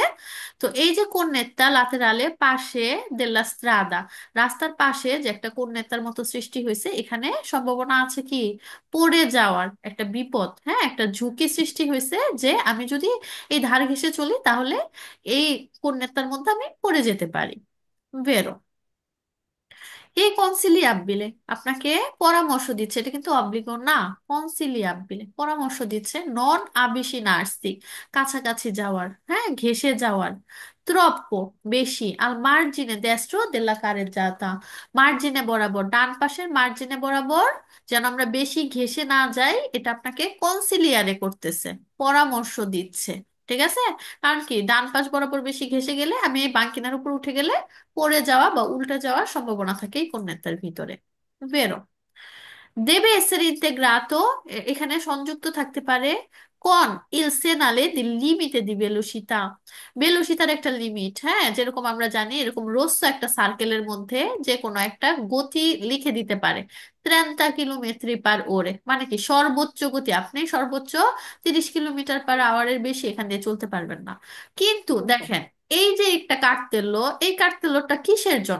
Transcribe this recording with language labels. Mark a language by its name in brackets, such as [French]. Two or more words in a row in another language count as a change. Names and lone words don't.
[Bangla] তো এই যে [Italian] cunetta laterale [Bangla] পাশে [Italian] della strada, [Bangla] রাস্তার পাশে যে একটা কন্যাত্তার মতো সৃষ্টি হয়েছে, এখানে সম্ভাবনা আছে কি পড়ে যাওয়ার, একটা বিপদ, হ্যাঁ, একটা ঝুঁকি সৃষ্টি হয়েছে, যে আমি যদি এই ধার ঘেঁষে চলি তাহলে এই কন্যাটার মধ্যে আমি পড়ে যেতে পারি। বেরো এই কনসিলিয়াব্বিলে আপনাকে পরামর্শ দিচ্ছে, এটা কিন্তু অব্লিগো না, কনসিলিয়াব্বিলে পরামর্শ দিচ্ছে [Italian] non avvicinarsi, [Bangla] কাছাকাছি যাওয়ার, হ্যাঁ, ঘেঁষে যাওয়ার। troppo বেশি, [Italian] al margine destro della carreggiata, [Bangla] মার্জিনে বরাবর, ডান পাশের মার্জিনে বরাবর যেন আমরা বেশি ঘেঁষে না যাই, এটা আপনাকে কনসিলিয়ারে করতেছে, পরামর্শ দিচ্ছে। ঠিক আছে? কারণ কি, ডান পাশ বরাবর বেশি ঘেঁষে গেলে, আমি এই বাঙ্কিনার উপর উঠে গেলে পড়ে যাওয়া বা উল্টে যাওয়ার সম্ভাবনা থাকে এই কন্যাটার ভিতরে। [Italian] বেরো deve essere integrato, [Bangla] এখানে সংযুক্ত থাকতে পারে কোন [Italian] il segnale del limite di velocità, [Bangla] ভেলোসিটার একটা লিমিট, হ্যাঁ, যেরকম আমরা জানি এরকম রোস্য একটা সার্কেলের মধ্যে যে কোনো একটা গতি লিখে দিতে পারে 30 কিলোমিটার পার ওরে, মানে কি সর্বোচ্চ গতি, আপনি সর্বোচ্চ 30 কিলোমিটার পার আওয়ারের বেশি এখান দিয়ে চলতে পারবেন না। কিন্তু দেখেন, এই যে একটা কার্তেল্য, এই কার্তেল্যটা কিসের জন্য?